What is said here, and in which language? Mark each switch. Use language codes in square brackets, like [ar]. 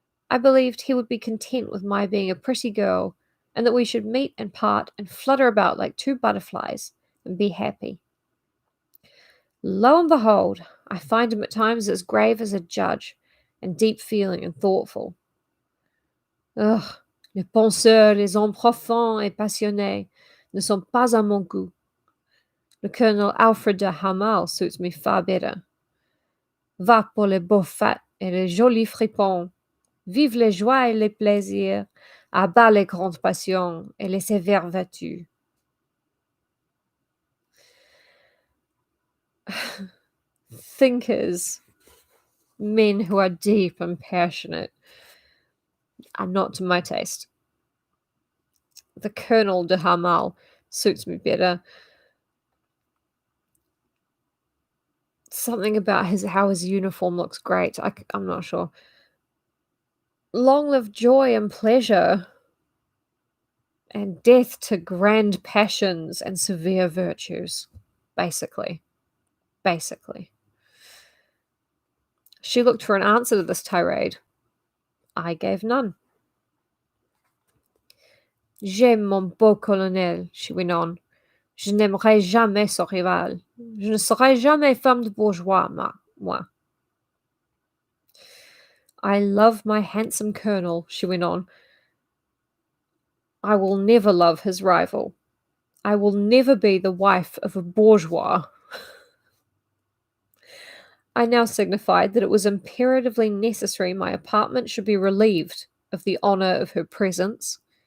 [en] I believed he would be content with my being a pretty girl, and that we should meet and part and flutter about like two butterflies and be happy. Lo and behold, I find him at times as grave as a judge, and deep feeling and thoughtful. [fr] Ugh, les penseurs, les hommes profonds et passionnés ne sont pas à mon goût. [en] Le Colonel Alfred de Hamal suits me far better. [fr] Va pour les beaux fats et les jolis fripons. Vive les joies et les plaisirs. À bas les grandes passions et les sévères vertus. [en] Thinkers, men who are deep and passionate, are not to my taste. The Colonel de Hamal suits me better. Something about how his uniform looks great. I'm not sure. Long live joy and pleasure, and death to grand passions and severe virtues. Basically. She looked for an answer to this tirade. I gave none. [fr] J'aime mon beau colonel, [en] she went on. [fr] Je n'aimerai jamais son rival. Je ne serai jamais femme de bourgeois, moi. [en] I love my handsome colonel, she went on. I will never love his rival. I will never be the wife of a bourgeois. I now signified that it was imperatively necessary my apartment should be relieved of the honour of her presence.